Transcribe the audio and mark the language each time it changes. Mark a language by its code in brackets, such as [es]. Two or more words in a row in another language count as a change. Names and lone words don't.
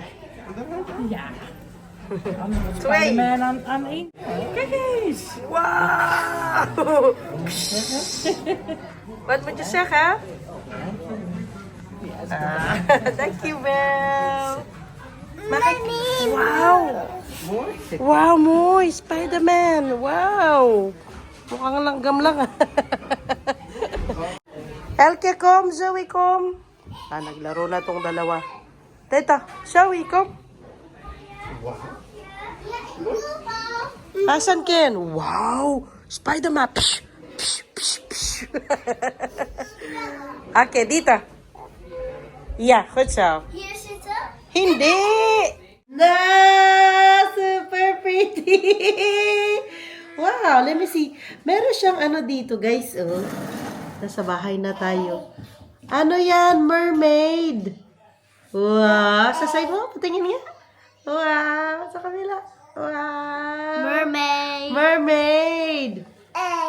[nl] Ja. Anders wordt Twee. Spider-Man aan één. Kijk eens. Wauw. Wat moet je zeggen? Dankjewel. Wow! Wow, Moy! Spider-Man! Wow! [tl] Mukhang langgam lang ah. Elke, kom! Zoe, kom! Naglaro na tong dalawa. Teta, Zoe, kom! Asan Ken? Wow! Spider-Man! Psh! Psh! Psh! Psh! Okay, dito. [nl] Yeah, goed zo. Hier zitten? [tl] Hindi! Na! [en] Super pretty! Wow, let me see. [tl] Meron siyang ano dito, guys. Oh. Nasa bahay na tayo. Ano yan? Mermaid. Wow. Sa side mo? Patingin nga. Wow. Sa kabila. Wow. Mermaid. Mermaid. Egg.